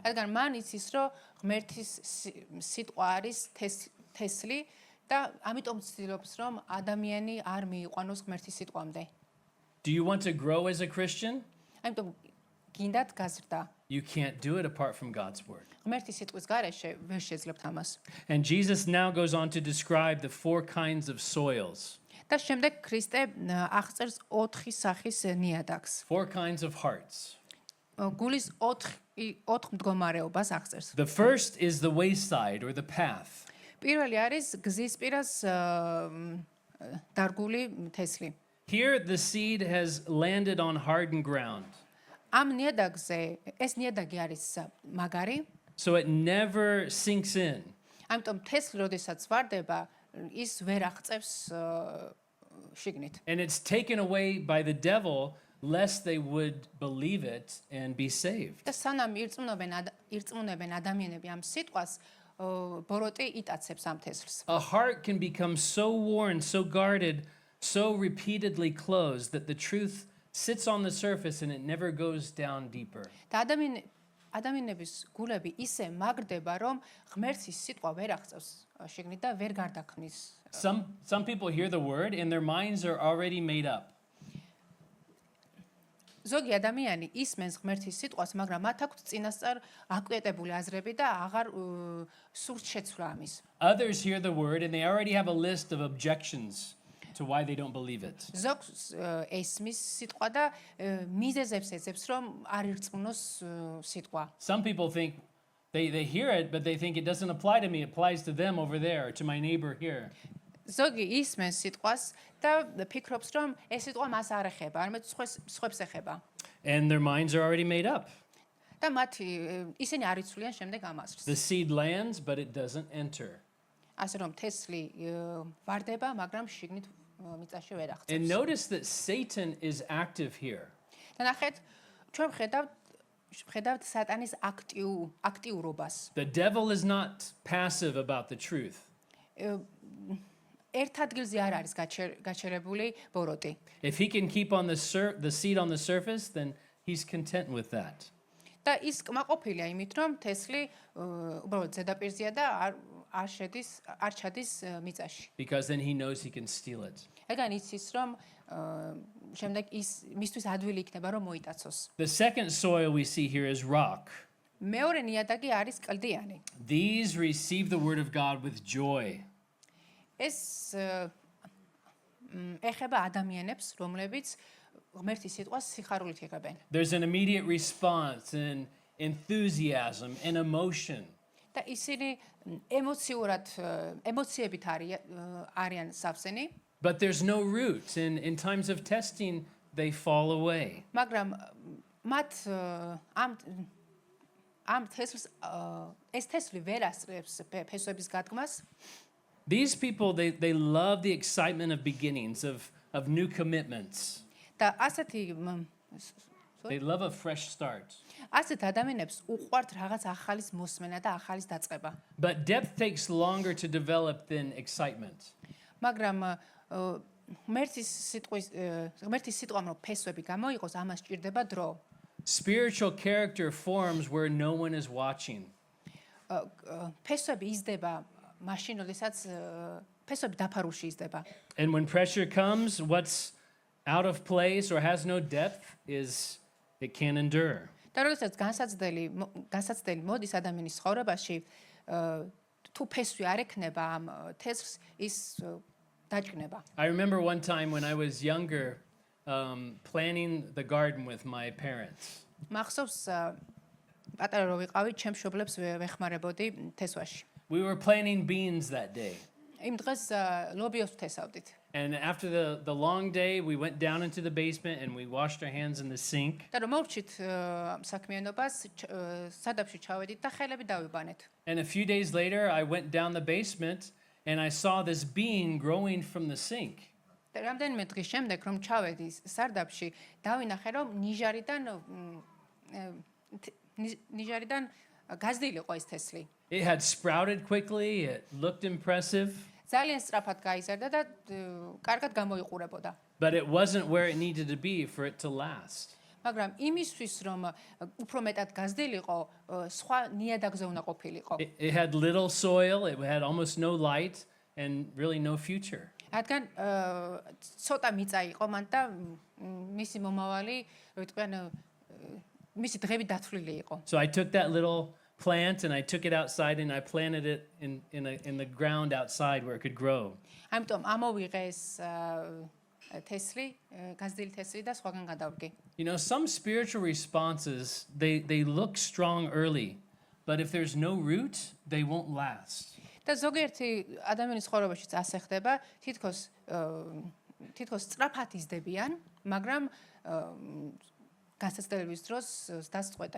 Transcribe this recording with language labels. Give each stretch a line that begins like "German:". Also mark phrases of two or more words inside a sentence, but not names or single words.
Georgian: რადგან მან იცის რომ ღმერთის სიტყვა არის თესლი და ამიტომ ცდილობს რომ ადამიანი არ მიიყვანოს ღმერთის სიტყვამდე.
English: Do you want to grow as a Christian?
Georgian: ამიტომ გინდათ გაზრდა.
English: You can't do it apart from God's word.
Georgian: ღმერთის სიტყვის გარეშე ვერ შეძლებთ ამას.
English: And Jesus now goes on to describe the 4 kinds of soils,
Georgian: და შემდეგ ქრისტე აღწერს 4 სახის ნიადაგს.
English: 4 kinds of hearts.
Georgian: გულის 4 მდგომარეობას აღწერს.
English: The first is the wayside or the path.
Georgian: პირველი არის გზის პირას დარგული თესლი.
English: Here the seed has landed on hardened ground,
Georgian: ამ ნიადაგზე ეს ნიადაგი არის მაგარი,
English: so it never sinks in.
Georgian: ამიტომ თესლი როდესაც ვარდება, ის ვერ აღწევს შიგნით.
English: And it's taken away by the devil lest they would believe it and be saved.
Georgian: და სანამ ირწმუნებენ ადამიანები ამ სიტყვას, ბოროტი იტაცებს ამ თესლს.
English: A heart can become so worn, so guarded, so repeatedly closed that the truth sits on the surface and it never goes down deeper.
Georgian: და ადამიანების გულები ისე მაგრდება, რომ ღმერთის სიტყვა ვერ აღწევს შიგნით და ვერ გარდაქმნის.
English: Some people hear the word and their minds are already made up.
Georgian: ზოგი ადამიანი ისმენს ღმერთის სიტყვას, მაგრამ მათ აქვთ წინასწარ აკვიეტებული აზრები და აღარ სურთ შეცვლა ამის.
English: Others hear the word and they already have a list of objections to why they don't believe it.
Georgian: ზოგს ესმის სიტყვა და მიზეზებს ეძებს, რომ არ ირწმუნოს სიტყვა.
English: Some people think they hear it, but they think it doesn't apply to me. It applies to them over there, to my neighbor here.
Georgian: ზოგი ისმენს სიტყვას და ფიქრობს, რომ ეს სიტყვა მას არ ეხება, არამედ სხვებს ეხება.
English: And their minds are already made up.
Georgian: და ისინი არ იცვლიან შემდეგ ამას.
English: The seed lands, but it doesn't enter.
Georgian: ასე რომ თესლი ვარდება, მაგრამ შიგნით მიწაში ვერ აღწევს.
English: And notice that Satan is active here.
Georgian: და ნახეთ, ჩვენ ვხედავთ სატანის აქტიურობას.
English: The devil is not passive about the truth.
Georgian: ერთ ადგილზე არ არის გაჩერებული ბოროტი.
English: If he can keep on the seed on the surface, then he's content with that.
Georgian: და ის კმაყოფილია იმით, რომ თესლი უბრალოდ ზედაპირზეა და არ ჩადის მიწაში.
English: Because then he knows he can steal it.
Georgian: ეგან იცის, რომ შემდეგ ის მისთვის ადვილი იქნება, რომ მოიტაცოს.
English: The second soil we see here is rock.
Georgian: მეორე ნიადაგი არის კლდიანი.
English: These receive the word of God with joy.
Georgian: ეს ეხება ადამიანებს, რომლებიც ღმერთის სიტყვას სიხარულით იღებენ.
English: There's an immediate response and enthusiasm and emotion.
Georgian: და ისინი ემოციებით არიან სავსენი,
English: But there's no root. And in times of testing, they fall away.
Georgian: მაგრამ მათ ამ თესლს ეს თესლი ვერ ასწრებს ფესვების გადგმას.
English: These people, they love the excitement of beginnings, of new commitments.
Georgian: და ასეთი
English: They love a fresh start.
Georgian: ასეთ ადამიანებს უყვართ რაღაც ახალის მოსმენა და ახალის დაწყება.
English: But depth takes longer to develop than excitement.
Georgian: მაგრამ ღმერთის სიტყვამ რომ ფესვები გამოიყოს, ამას ჭირდება დრო.
English: Spiritual character forms where no one is watching.
Georgian: ფესვები იზრდება მაშინ, როდესაც ფესვები დაფარულში იზრდება.
English: And when pressure comes, what's out of place or has no depth is it can't endure.
Georgian: და როდესაც განსაცდელი მოდის ადამიანის ცხოვრებაში, თუ ფესვი არ ექნება ამ თესლს, ის დაჭკნება.
English: I remember one time when I was younger, planning the garden with my parents.
Georgian: მახსოვს პატარა რო ვიყავი, ჩემ მშობლებს ვეხმარებოდი თესვაში.
English: We were planting beans that day.
Georgian: იმ დღეს ლობიოს ვთესავდით.
English: And after the long day, we went down into the basement and we washed our hands in the sink.
Georgian: და რომ მოვჭით საქმიანობას, სადაფში ჩავედით და ხელები დავიბანეთ.
English: And a few days later, I went down the basement and I saw this bean growing from the sink.
Georgian: და რამდენიმე დღის შემდეგ რომ ჩავედი სარდაფში, დავინახე რომ ნიჟარიდან გაზრდილი იყო ეს თესლი.
English: It had sprouted quickly, it looked impressive,
Georgian: ძალიან სწრაფად გაიზარდა და კარგად გამოიყურებოდა.
English: but it wasn't where it needed to be for it to last.
Georgian: მაგრამ იმისთვის რომ უფრო მეტად გაზრდილიყო, სხვა ნიადაგზე უნდა ყოფილიყო.
English: It had little soil, it had almost no light, and really no future.
Georgian: რადგან ცოტა მიწა იყო მან და მისი მომავალი, რო ვიტყვიან, მისი დღები დათვლილი იყო.
English: So I took that little plant and I took it outside and I planted it in the ground outside where it could grow.
Georgian: ამიტომ ამოვიღე ეს თესლი, გაზრდილი თესლი და სხვაგან გადავდგე.
English: You know, some spiritual responses, they look strong early, but if there's no root, they won't last.
Georgian: და ზოგიერთი ადამიანის ცხოვრებაშიც ასე ხდება, თითქოს სწრაფად იზრდებიან, მაგრამ გასაცდელების დროს დასწყვეტენ.